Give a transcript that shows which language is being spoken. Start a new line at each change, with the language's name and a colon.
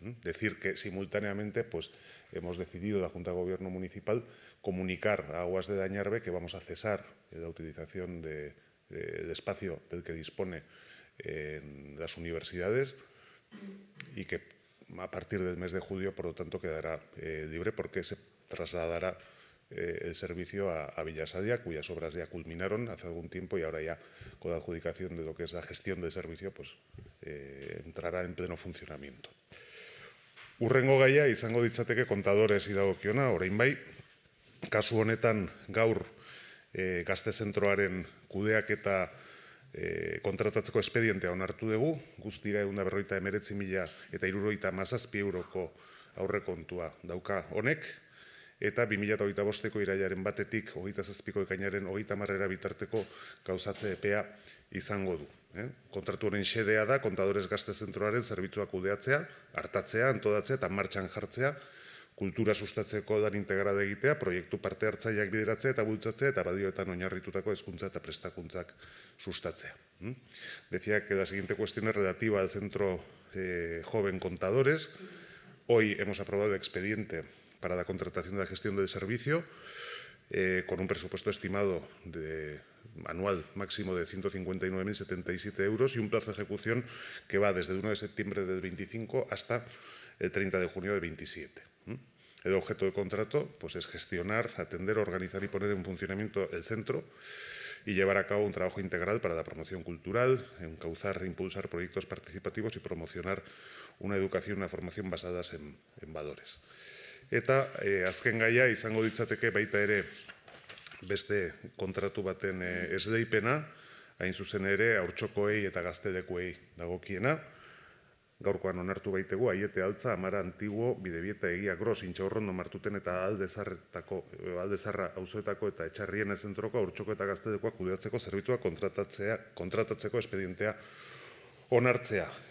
Spanish: Decir que simultáneamente pues, hemos decidido, la Junta de Gobierno Municipal, comunicar a Aguas de Dañarbe que vamos a cesar la utilización del espacio del que dispone en las universidades y que a partir del mes de julio, por lo tanto, quedará libre porque se trasladará el servicio a Villasadia, cuyas obras ya culminaron hace algún tiempo y ahora ya con la adjudicación de lo que es la gestión del servicio pues entrará en pleno funcionamiento.
Basque: Hurrengo gaia izango ditzateke kontadores dagokiona, orain bai, kasu honetan gaur gazte zentroaren kudeaketa kontratatzeko espedientea onartu dugu, guztira 159.067 euroko aurrekontua dauka honek, eta 2025ko irailaren batetik 27ko ekainaren 30 bitarteko gauzatze epea izango du. Kontratu honen xedea da, kontadores gazte zentroaren zerbitzuak kudeatzea, hartatzea, antolatzea eta martxan jartzea, kultura sustatzeko lan integrala egitea, proiektu parte hartzaileak bideratzea eta bultzatzea eta badioetan oinarritutako hezkuntza eta prestakuntzak sustatzea.
Spanish: Decía que la siguiente cuestión es relativa al Centro Joven Contadores. Hoy hemos aprobado el expediente para la contratación de la gestión del servicio con un presupuesto estimado anual máximo de 159.077 euros y un plazo de ejecución que va desde el 1 de septiembre del 25 hasta el 30 de junio del 27. El objeto del contrato pues, es gestionar, atender, organizar y poner en funcionamiento el centro y llevar a cabo un trabajo integral para la promoción cultural, encauzar e impulsar proyectos participativos y promocionar una educación y una formación basadas en valores.
Basque: Eta azken gaia izango ditzateke baita ere beste kontratu baten esleipena, hain zuzen ere haurtxokoei eta gaztelekuei dagokiena. Gaurkoan onartu baitegu, Aiete Altza, Amara Antiguo, Bidebieta Egia Gros, Intxaurrondo, Martuten eta Aldezarra auzoetako eta Etxarrien zentroko haurtxoko eta gaztelekoak kudeatzeko zerbitzua kontratatzeko espedientea onartzea.